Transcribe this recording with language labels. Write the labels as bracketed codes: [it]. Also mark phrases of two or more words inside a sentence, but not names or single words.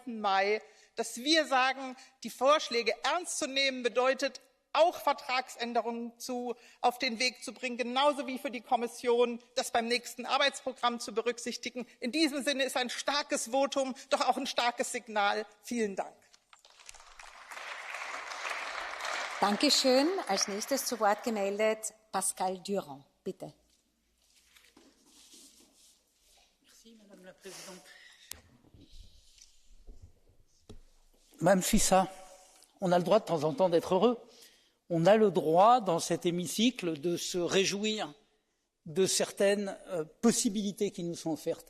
[de] Mai, dass wir sagen, die Vorschläge ernst zu nehmen bedeutet, auch Vertragsänderungen auf den Weg zu bringen, genauso wie für die Kommission, das beim nächsten Arbeitsprogramm zu berücksichtigen. In diesem Sinne ist ein starkes Votum doch auch ein starkes Signal. Vielen Dank. Dankeschön. Als nächstes zu Wort gemeldet Pascal Durand. Bitte. [fr] Madame la Présidente. Madame Fissa, on a le droit de temps en temps d'être heureux. On a le droit, dans cet hémicycle, de se réjouir de certaines possibilités qui nous sont offertes.